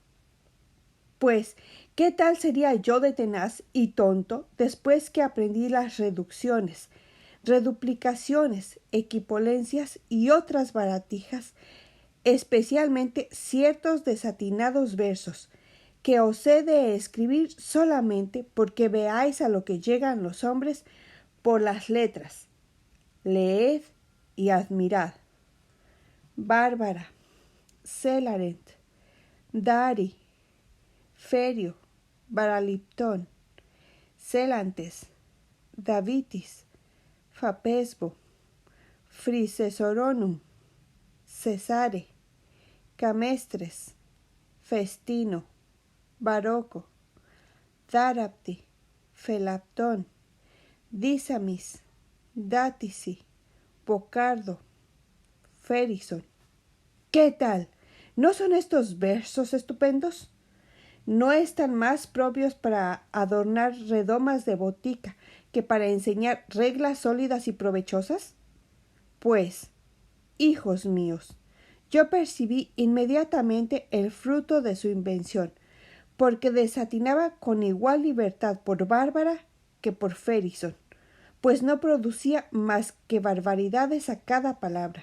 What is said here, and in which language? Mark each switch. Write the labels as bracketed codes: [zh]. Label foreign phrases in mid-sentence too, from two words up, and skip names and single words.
[es] Pues, ¿qué tal sería yo de tenaz y tonto después que aprendí las reducciones, reduplicaciones, equipolencias y otras baratijas, especialmente ciertos desatinados versos, que os he de escribir solamente porque veáis a lo que llegan los hombres por las letras? Leed y admirad. Bárbara, Celarent, Dari, Ferio, Baraliptón, Celantes, Davitis, Fapesbo, Frisesoronum, Cesare, Camestres, Festino, Baroco, Darapti, Felaptón, Disamis, Dátisi, Bocardo, Ferison. ¿Qué tal? ¿No son estos versos estupendos? ¿No están más propios para adornar redomas de botica que para enseñar reglas sólidas y provechosas? Pues, hijos míos, yo percibí inmediatamente el fruto de su invención, porque desatinaba con igual libertad por Bárbara que por Ferison, pues no producía más que barbaridades a cada palabra.